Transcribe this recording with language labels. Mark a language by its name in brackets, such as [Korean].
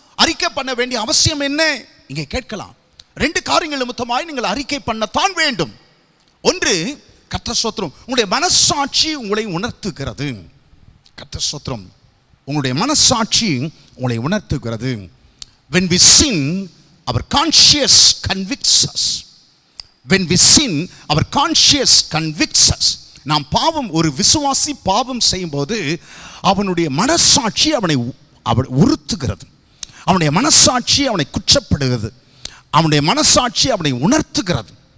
[Tamil] அறிக்கை பண்ண வேண்டிய அவசியம் என்ன? இங்கே கேட்கலாம். 2 காரியங்கள் நிமித்தமாய் நீங்கள் அறிக்கை பண்ணத்தான் வேண்டும். ஒன்று, கர்த்தர் ஸ்தோத்திரம், உங்களுடைய மனசாட்சி உங்களை உணர்த்துகிறது. கர்த்தர் ஸ்தோத்திரம், உங்களுடைய மனசாட்சி உங்களை உணர்த்துகிறது. [English] When we sin, our conscience convicts us. When we sin, our conscience convicts us. [Tamil] நாம் ஒரு விசுவாசி பாவம் செய்யும் போது அவனுடைய மனசாட்சி அவனை உறுத்துகிறது. அவனுடைய மனசாட்சி அவனை குற்றப்படுகிறது. அவனுடைய மனசாட்சி அவனை உணர்த்துகிறது.